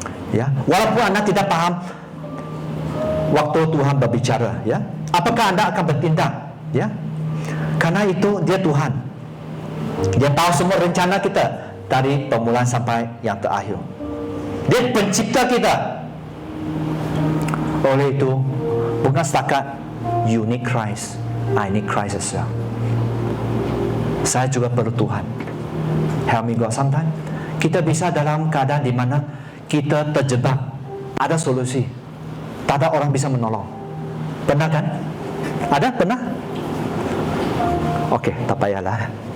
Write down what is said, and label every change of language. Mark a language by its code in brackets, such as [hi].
[ms] Ya, walaupun anda tidak paham waktu Tuhan berbicara, ya, apakah anda akan bertindak? Ya, karena itu dia Tuhan. Dia tahu semua rencana kita dari permulaan sampai yang terakhir. Dia pencipta kita. Oleh itu, bukan setakat [en] you need Christ, I need Christ as well. [ms] Saya juga perlu Tuhan. [en] Help me God. [ms] Sometimes kita bisa dalam keadaan di mana kita terjebak, ada solusi, tak ada orang bisa menolong. Pernah kan? Ada? Pernah? Okey, tak payahlah.